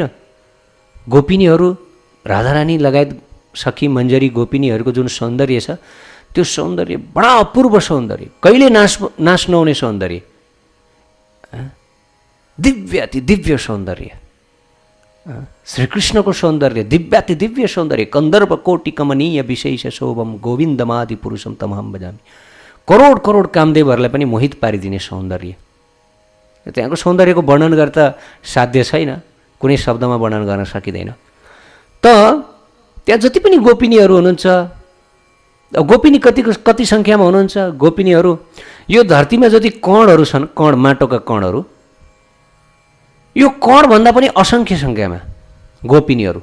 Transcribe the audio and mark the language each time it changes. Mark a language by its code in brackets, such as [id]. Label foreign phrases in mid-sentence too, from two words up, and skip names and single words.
[ne] गोपिनीहरू, राधारानी लगायत सखी मञ्जरी गोपिनीहरूको जुन सौन्दर्य छ त्यो सौन्दर्य बडा अपूर्व सौन्दर्य, कहिले नाश नहुने सौन्दर्य, दिव्य सौन्दर्य। श्रीकृष्णको सौन्दर्य दिव्य सौन्दर्य, [sa] कन्दर्प कोटि कमनीय विशेष शोभम गोविन्दमादि पुरुषम तमहम भजामि। [ne] करोड कामदेवहरूलाई पनि मोहित पारिदिने सौन्दर्य। त्यहाँको सौन्दर्यको वर्णन गर्दा साध्य छैन, कुनै शब्दमा वर्णन गर्न सकिँदैन। त त्यहाँ जति पनि गोपिनीहरू हुनुहुन्छ, गोपिनी कति सङ्ख्यामा हुनुहुन्छ गोपिनीहरू, यो धरतीमा जति कणहरू छन्, कण माटोका कणहरू, यो कणभन्दा पनि असङ्ख्य सङ्ख्यामा गोपिनीहरू।